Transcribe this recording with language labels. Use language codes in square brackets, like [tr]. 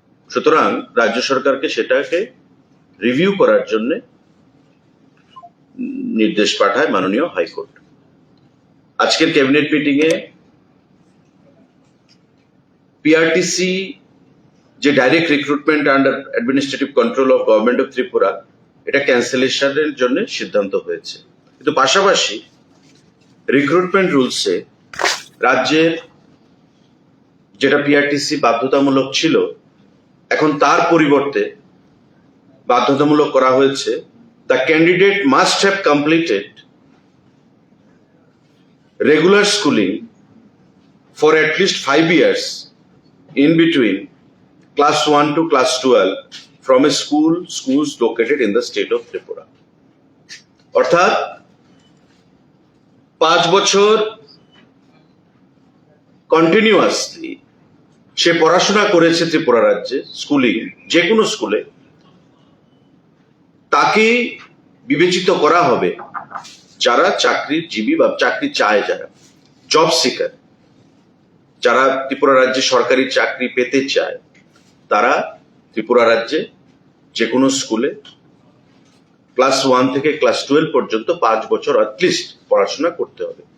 [bn] সুতরাং রাজ্য সরকারকে সেটাকে রিভিউ করার জন্য নির্দেশ পাঠায় মাননীয় হাইকোর্ট। আজকের ক্যাবিনেট মিটিং এ পিআরটিসি যে [en] direct recruitment under administrative control of government of Tripura, [bn] এটা ক্যান্সেলেশনের জন্য সিদ্ধান্ত হয়েছে। কিন্তু পাশাপাশি রিক্রুটমেন্ট রুলসে রাজ্যের যেটা পিআরটিসি বাধ্যতামূলক ছিল, এখন তার পরিবর্তে বাধ্যতামূলক করা হয়েছে [en] the candidate must have completed regular schooling for at least 5 years in between class 1 to class 12 from a schools located in the state of Tripura. [bn] অর্থাৎ 5 বছর কন্টিনিউয়াসলি সে পড়াশোনা করেছে ত্রিপুরা রাজ্যে, স্কুলিং যে কোনো স্কুলে, তাকে বিবেচিত করা হবে যারা চাকরিজীবী বা চাকরি চায়, যারা জব সিকার, যারা ত্রিপুরা রাজ্যে সরকারি চাকরি পেতে চায়, তারা ত্রিপুরা রাজ্যে যে কোনো স্কুলে ক্লাস 1 থেকে ক্লাস 12 পর্যন্ত 5 বছর অ্যাটলিস্ট পড়াশোনা করতে হবে।